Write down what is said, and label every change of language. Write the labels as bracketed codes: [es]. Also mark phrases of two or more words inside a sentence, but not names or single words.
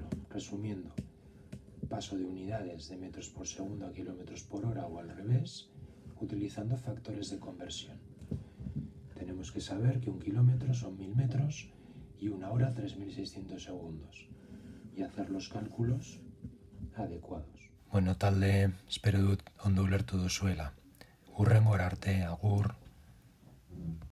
[es] Resumiendo, paso de unidades de metros por segundo a kilómetros por hora o al revés, utilizando factores de conversión. Tenemos que saber que 1 kilómetro son 1000 metros y 1 hora 3600 segundos y hacer los cálculos adecuados. [eu] Bueno, talde espero dut ondo ulertu duzuela. Hurrengo arte, agur.